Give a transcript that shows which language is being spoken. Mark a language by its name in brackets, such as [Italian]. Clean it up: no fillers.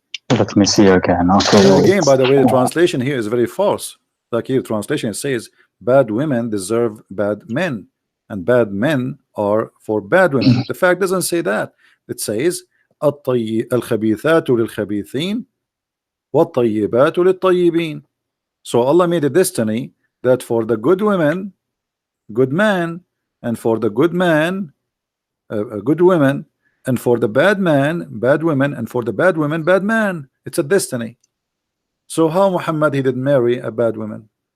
[English] Let me see again. Okay, And again, wait. by the way, the translation here is very false. Like here, translation says bad women deserve bad men, and bad men are for bad women. The fact doesn't say that. It says [Arabic] الخبيثات للخبيثين والطيبات للطيبين. [English] So Allah made a destiny that for the good women, good man, and for the good man, good women, and for the bad man, bad women, and for the bad women, bad man. It's a destiny. So how Muhammad he did marry a bad woman?